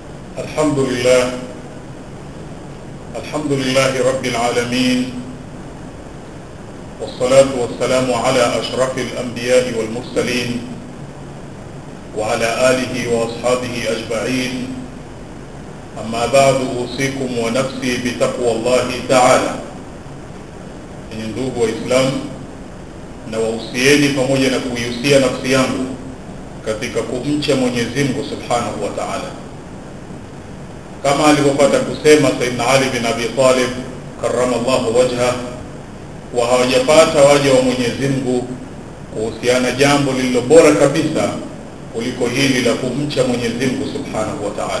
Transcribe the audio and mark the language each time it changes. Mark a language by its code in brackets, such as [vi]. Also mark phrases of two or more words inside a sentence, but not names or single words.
[ar] الحمد لله رب العالمين، والصلاة والسلام على أشرف الأنبياء والمرسلين وعلى آله وأصحابه أجمعين. أما بعد، أوصيكم ونفسي بتقوى الله تعالى. [sw] Ndugu Waislamu, na wausieni pamoja na kuihusia nafsi yangu katika kumcha Mwenyezi Mungu [ar] سبحانه وتعالى, [sw] kama alivyopata kusema Sayyidina Ali bin Abi Talib [ar] كرم الله وجهه, [sw] wa hawajapata waja wa Mwenyezi Mungu kuhusiana jambo lililo bora kabisa kuliko hili la kumcha Mwenyezi Mungu [ar] سبحانه وتعالى.